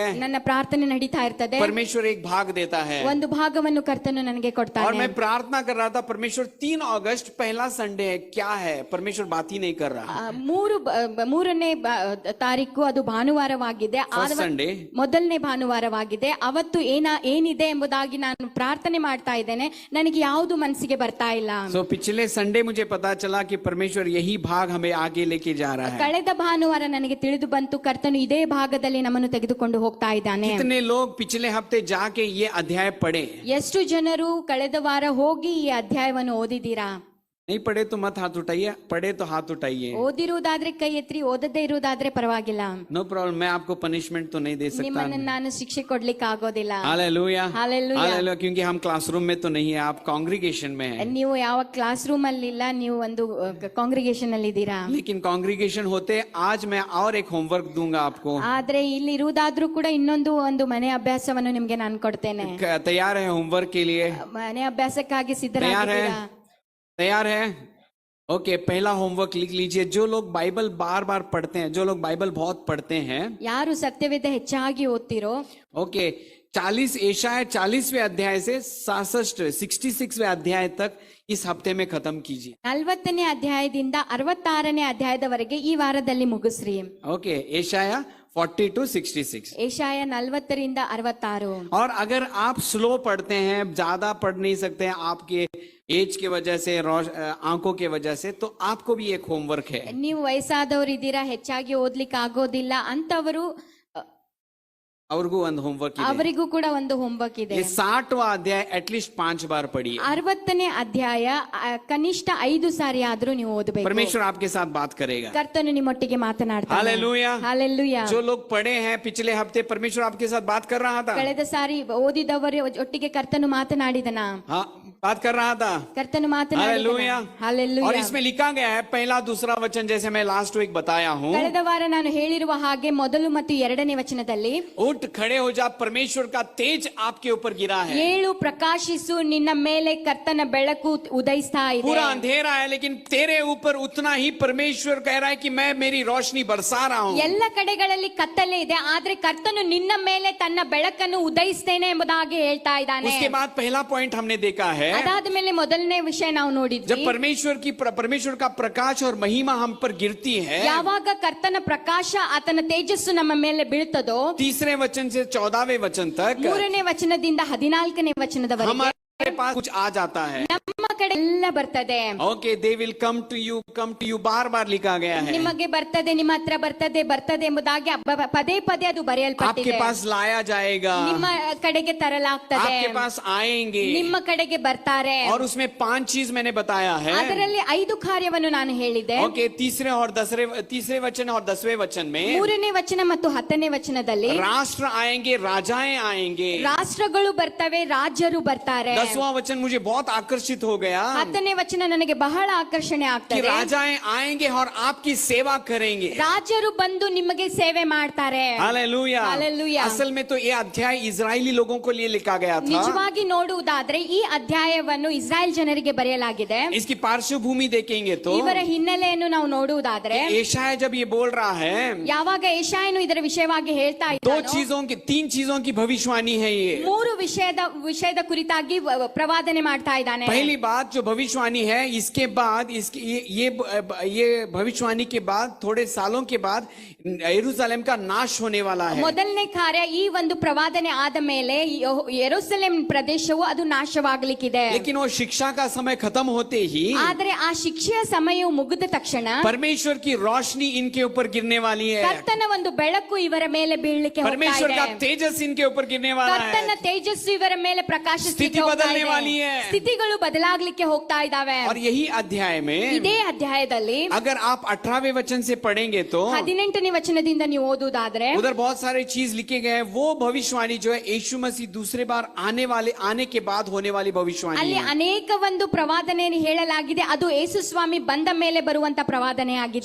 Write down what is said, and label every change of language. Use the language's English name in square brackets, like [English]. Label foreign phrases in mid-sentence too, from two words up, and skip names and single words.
[Kannada] ನನ್ನ ಪ್ರಾರ್ಥನೆ ನಡೀತಾ ಇರ್ತದೆ. [Hindi] परमेश्वर एक भाग देता है, [Kannada] ಒಂದು ಭಾಗವನ್ನು ಕರ್ತನು ನನಗೆ [Hindi] और [Kannada] ಕೊಡ್ತಾನೆ. [Hindi] मैं प्रार्थना कर रहा था, परमेश्वर 3 अगस्त अगस्त पहला संडे है, क्या है? परमेश्वर बात ही नहीं कर रहा। [Kannada] ಮೂರನೇ ತಾರೀಕು ಅದು ಭಾನುವಾರವಾಗಿದೆ. [English] First Sunday. [Kannada] ಮೊದಲನೇ ಭಾನುವಾರವಾಗಿದೆ. ಅವತ್ತು ಏನಿದೆ ಎಂಬುದಾಗಿ ನಾನು ಪ್ರಾರ್ಥನೆ ಮಾಡ್ತಾ ಇದ್ದೇನೆ. ನನಗೆ ಯಾವುದು ಮನಸ್ಸಿಗೆ ಬರ್ತಾ ಇಲ್ಲ. [Hindi] So पिछले संडे मुझे पता चला कि परमेश्वर यही भाग हमें आगे लेके जा रहा है। [Kannada] ಕಳೆದ ಭಾನುವಾರ ನನಗೆ ತಿಳಿದು ಬಂತು, ಕರ್ತನು ಇದೇ ಭಾಗದಲ್ಲಿ ನಮ್ಮನ್ನು ತೆಗೆದುಕೊಂಡು ಹೋಗ್ತಾ ಇದ್ದಾನೆ. [Hindi] कितने लोग पिछले हफ्ते जाके ये अध्याय पढ़े? [Kannada] ಎಷ್ಟು ಜನರು ಕಳೆದ ವಾರ ಹೋಗಿ ಈ ಅಧ್ಯಾಯವನ್ನು ಓದಿದ್ದೀರಾ? [Hindi] नहीं पढ़े तो मत हाथ उठाइए, पढ़े तो हाथ उठाइए। [Kannada] ಓದಿರುವುದಾದ್ರೆ ಕೈ ಎತ್ತಿ, ಓದದೇ ಇರುವುದಾದ್ರೆ ಪರವಾಗಿಲ್ಲ. [English] no problem, [Hindi] मैं आपको पनिशमेंट तो नहीं दे सकता। [Kannada] ನಿಮ್ಮನ್ನು ನಾನು ಶಿಕ್ಷೆ ಕೊಡ್ಲಿಕ್ಕೆ ಆಗೋದಿಲ್ಲ. [Hindi] हालेलुया, हालेलुया। हालेलुया, क्योंकि हम क्लासरूम में तो नहीं है, आप कांग्रीगेशन में हैं। [Kannada] ನೀವು ಯಾವ ಕ್ಲಾಸ್ ರೂಮ್ ಅಲ್ಲಿ ಇಲ್ಲ, ನೀವು ಒಂದು ಕಾಂಗ್ರಿಗೇಷನ್ ಅಲ್ಲಿ ಇದ್ದೀರಾ. [Hindi] लेकिन कांग्रीगेशन होते आज मैं और एक होमवर्क दूंगा आपको। [Kannada] ಆದ್ರೆ ಇಲ್ಲಿ ಇರುವುದಾದ್ರೂ ಕೂಡ ಇನ್ನೊಂದು ಒಂದು ಮನೆ ಅಭ್ಯಾಸವನ್ನು ನಿಮ್ಗೆ ನಾನು ಕೊಡ್ತೇನೆ. [Hindi] तैयार है होमवर्क के लिए? [Kannada] ಮನೆ ಅಭ್ಯಾಸಕ್ಕಾಗಿ [Hindi] तैयार [Kannada] ಸಿದ್ಧರಾಗಿದ್ದೀರಾ? [Hindi] है? तैयार है? ओके, पहला होमवर्क लिख लीजिए। जो लोग बाइबल बार बार पढ़ते हैं, जो लोग बाइबल बहुत पढ़ते हैं, [Kannada] ಯಾರು ಸತ್ಯವೇದ ಹೆಚ್ಚಾಗಿ ಓದ್ತಿರೋ, [Hindi] ओके, 40वें अध्याय से 66वें अध्याय तक इस हफ्ते में खत्म कीजिए। [Kannada] 40ನೇ ಅಧ್ಯಾಯದಿಂದ 66ನೇ ಅಧ್ಯಾಯದವರೆಗೆ ಈ ವಾರದಲ್ಲಿ ಮುಗಿಸ್ರಿ. [Hindi] ओके, एशाया 40 to 66। [Kannada] ಏಷಾಯ 40ರಿಂದ 66. [Hindi] और अगर आप स्लो पढ़ते हैं, ज्यादा पढ़ नहीं सकते हैं आपके एज के वजह से, आंखों के वजह से, तो आपको भी एक होमवर्क है। [Kannada] ನೀವು ವಯಸ್ಸಾದವರು ಇದ್ದೀರಾ, ಹೆಚ್ಚಾಗಿ ಓದ್ಲಿಕ್ಕೆ ಆಗೋದಿಲ್ಲ ಅಂತವರು, ಅವ್ರಿಗೂ ಒಂದು ಹೋಮ್ವರ್ಕ್ ಇದೆ। ಅವರಿಗೂ ಕೂಡ ಒಂದು ಹೋಮ್ವರ್ಕ್ ಇದೆ. [Hindi] ये 60वां अध्याय एटलीस्ट 5 बार पढ़िए। [Kannada] 60ನೇ ಅಧ್ಯಾಯ ಕನಿಷ್ಠ 5 ಸಾರಿ ಆದ್ರೂ ನೀವು ಓದಬೇಕು. [Hindi] परमेश्वर आपके साथ बात करेगा। [Kannada] ಕರ್ತನು ನಿಮ್ಮೊಟ್ಟಿಗೆ ಮಾತನಾಡ್ತಾನೆ. [Hindi] हालेलूया, [Kannada] ಹಾಲೆಲೂಯಾ. [Hindi] जो लोग पढ़े हैं पिछले हफ्ते, परमेश्वर आपके साथ बात कर रहा था। [Kannada] ಕಳೆದ ಸಾರಿ ಓದಿದವರು ಒಟ್ಟಿಗೆ ಕರ್ತನು ಮಾತನಾಡಿದನ. [Hindi] हाँ, बात कर रहा था। [Kannada] ಕರ್ತನು ಮಾತನಾಡಿದನ. [Hindi] हालेलूया। और [Kannada] ಹಾಲೆಲೂಯಾ. [Hindi] इसमें लिखा गया है पहला दूसरा वचन, जैसे मैं [English] last week [Hindi] बताया हूँ। [Kannada] ಕಳೆದ ವಾರ ನಾನು ಹೇಳಿರುವ ಹಾಗೆ ಮೊದಲು ಮತ್ತು 2ನೇ ವಚನದಲ್ಲಿ, [Hindi] उठ खड़े हो जा, परमेश्वर का तेज आपके ऊपर गिरा है। [Kannada] ಏಳು ಪ್ರಕಾಶಿಸು, ನಿನ್ನ ಮೇಲೆ ಕರ್ತನ ಬೆಳಕು ಉದಯಿಸ್ತಾ ಇದೆ. [Hindi] पूरा अंधेरा है, लेकिन तेरे ऊपर उतना ही परमेश्वर कह रहा है कि मैं मेरी रोशनी बरसा रहा हूँ। [Kannada] ಎಲ್ಲ ಕಡೆಗಳಲ್ಲಿ ಕತ್ತಲೆ ಇದೆ, ಆದ್ರೆ ಕರ್ತನು ನಿನ್ನ ಮೇಲೆ ತನ್ನ ಬೆಳಕನ್ನು ಉದಯಿಸ್ತೇನೆ ಎಂಬುದಾಗಿ ಹೇಳ್ತಾ ಇದ್ದಾನೆ. [Hindi] उसके बाद पहला पॉइंट हमने देखा है, [Kannada] ಅದಾದ ಮೇಲೆ ಮೊದಲನೇ ವಿಷಯ ನಾವು [Hindi] जब [Kannada] ನೋಡಿದ್ವಿ. [Hindi] परमेश्वर का प्रकाश और महिमा हम पर गिरती है, [Kannada] ಯಾವಾಗ ಕರ್ತನ ಪ್ರಕಾಶ ಆತನ ತೇಜಸ್ಸು ನಮ್ಮ ಮೇಲೆ ಬೀಳ್ತದೋ, [Hindi] तीसरे वचन से 14वें वचन तक [Kannada] 3ನೇ ವಚನದಿಂದ 14ನೇ ವಚನದವರೆಗೆ [Hindi] हमारे पास कुछ आ जाता है। [Kannada] ನಮ್ಮ ಕಡೆ ಎಲ್ಲ ಬರ್ತದೆ. [English] okay, they will come to you, [Hindi] बार बार लिखा गया है। [Kannada] ನಿಮಗೆ ಬರ್ತದೆ, ನಿಮ್ಮ ಹತ್ರ ಬರ್ತದೆ ಎಂಬುದಾಗಿ ಪದೇ ಪದೇ ಅದು [Hindi] आपके [Kannada] ಬರೆಯಲ್ಪಟ್ಟಿದೆ. [Hindi] पास लाया जाएगा, [Kannada] ನಿಮ್ಮ ಕಡೆಗೆ ತರಲಾಗ್ತದೆ, [Hindi] आपके पास आएंगे, [Kannada] ನಿಮ್ಮ ಕಡೆಗೆ ಬರ್ತಾರೆ. [Hindi] और उसमें 5 चीज मैंने बताया है। [Kannada] ಅದರಲ್ಲಿ 5 ಕಾರ್ಯವನ್ನು ನಾನು ಹೇಳಿದೆ. [Hindi] ओके, तीसरे वचन और 10वें वचन में [Kannada] 3ನೇ ವಚನ ಮತ್ತು 10ನೇ ವಚನದಲ್ಲಿ [Hindi] राष्ट्र आएंगे, राजाएं आएंगे। [Kannada] ರಾಷ್ಟ್ರಗಳು ಬರ್ತವೆ, ರಾಜ್ಯರು ಬರ್ತಾರೆ. [Hindi] 10वां वचन मुझे बहुत आकर्षित हो गया [Kannada] 10ನೇ ವಚನ ನನಗೆ ಬಹಳ ಆಕರ್ಷಣೆ [Hindi] कि [Kannada] ಆಗ್ತದೆ. [Hindi] राजाएं आएंगे और आपकी सेवा करेंगे। [Kannada] ರಾಜ್ಯರು ಬಂದು ನಿಮಗೆ ಸೇವೆ ಮಾಡ್ತಾರೆ. [Hindi] हालेलुया, हालेलुया। असल में तो ये अध्याय इजरायली लोगों को लिए लिखा गया था। [Kannada] ನಿಜವಾಗಿ ನೋಡುವುದಾದ್ರೆ ಈ ಅಧ್ಯಾಯವನ್ನು ಇಸ್ರಾಯೇಲ್ ಜನರಿಗೆ ಬರೆಯಲಾಗಿದೆ. [Hindi] इसकी पार्श्वभूमि देखेंगे तो [Kannada] ಇವರ ಹಿನ್ನೆಲೆಯನ್ನು ನಾವು ನೋಡುವುದಾದ್ರೆ, [Hindi] यशायाह जब ये बोल रहा है, [Kannada] ಯಾವಾಗ ಯೆಶಾಯನು ಇದರ ವಿಷಯವಾಗಿ ಹೇಳ್ತಾ ಇದ್ದಾನೋ, [Hindi] 3 चीजों की भविष्यवाणी है ये। [Kannada] 3 ವಿಷಯದ ಕುರಿತಾಗಿ ಪ್ರವಾದನೆ ಮಾಡ್ತಾ ಇದ್ದಾನೆ. [Hindi] पहली बात जो भविष्यवाणी है, इसके बाद ये भविष्यवाणी के बाद थोड़े सालों के बाद यरूशलेम का नाश होने वाला है। [Kannada] ಮೊದಲನೇ ಕಾರ್ಯ, ಈ ಒಂದು ಪ್ರವಾದನೆ ಆದ ಮೇಲೆ ಯೆರೂಸಲೇಮ್ ಪ್ರದೇಶವು ಅದು ನಾಶವಾಗಲಿಕ್ಕಿದೆ. [Hindi] लेकिन वो शिक्षा का समय खत्म होते ही [Kannada] ಆದ್ರೆ ಆ ಶಿಕ್ಷೆಯ ಸಮಯವು ಮುಗಿದ ತಕ್ಷಣ [Hindi] परमेश्वर की रोशनी इनके ऊपर गिरने वाली है। [Kannada] ಕರ್ತನ ಒಂದು ಬೆಳಕು ಇವರ ಮೇಲೆ ಬೀಳಲಿಕ್ಕೆ ಹೋಗ್ತಾ [Hindi] परमेश्वर [Kannada] ಇದೆ. [Hindi] का तेजस इनके ऊपर गिरने वाला है। [Kannada] ಕರ್ತನ ತೇಜಸ್ಸು ಇವರ ಮೇಲೆ ಪ್ರಕಾಶಿಸಲಿಕ್ಕೆ [Hindi] स्थिति [Kannada] ಹೋಗ್ತಾ [Hindi] बदलने [Kannada] ಇದೆ. [Hindi] वाली है। [Kannada] ಸ್ಥಿತಿಗಳು ಬದಲಾಗ್ಲಿಕ್ಕೆ ಹೋಗ್ತಾ ಇದಾವೆ. [Hindi] और यही अध्याय में [Kannada] ಇದೇ ಅಧ್ಯಾಯದಲ್ಲಿ [Hindi] अगर आप 18वें वचन से पढ़ेंगे तो [Kannada] 18ನೇ ವಚನದಿಂದ ನೀವು ಓದುವುದಾದ್ರೆ, [Hindi] उधर बहुत सारे चीज लिखे गए हैं। वो भविष्यवाणी जो है यीशु मसीह दूसरे बार आने के बाद होने वाली भविष्यवाणी [Kannada] ಅಲ್ಲಿ [Hindi] है। [Kannada] ಅನೇಕ ಒಂದು ಪ್ರವಾದನೆಯನ್ನು ಹೇಳಲಾಗಿದೆ. ಅದು ಯೇಸು ಸ್ವಾಮಿ ಬಂದ ಮೇಲೆ ಬರುವಂತ ಪ್ರವಾದನೆ ಆಗಿದೆ.